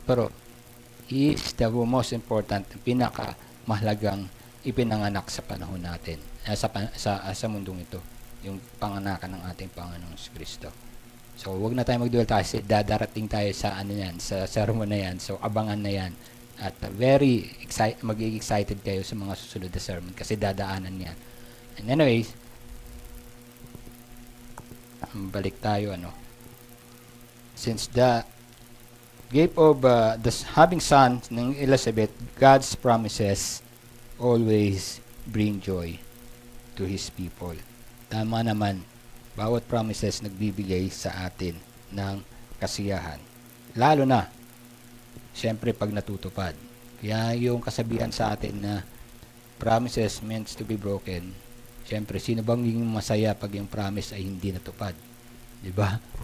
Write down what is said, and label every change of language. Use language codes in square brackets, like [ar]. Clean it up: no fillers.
[tl] Pero, [en] he is the most important, [tl] pinakamahalagang ipinanganak sa panahon natin, sa mundong ito, yung panganakan ng ating Panginoong Kristo. So, wag na tayo magdual tayo, darating tayo sa sa sermon na yan. So, abangan na yan. At magiging excited kayo sa mga susunod na sermon kasi dadaanan yan. [en] And anyways, [tl] balik tayo [en] since the gift of the having son ng Elizabeth, God's promises always bring joy to His people. [tl] Tama naman, bawat promises nagbibigay sa atin ng kasiyahan. Lalo na, siyempre pag natutupad. Kaya yung kasabihan sa atin na [en] promises meant to be broken, [tl] siyempre, sino bang yung masaya pag yung promise ay hindi natupad? Diba?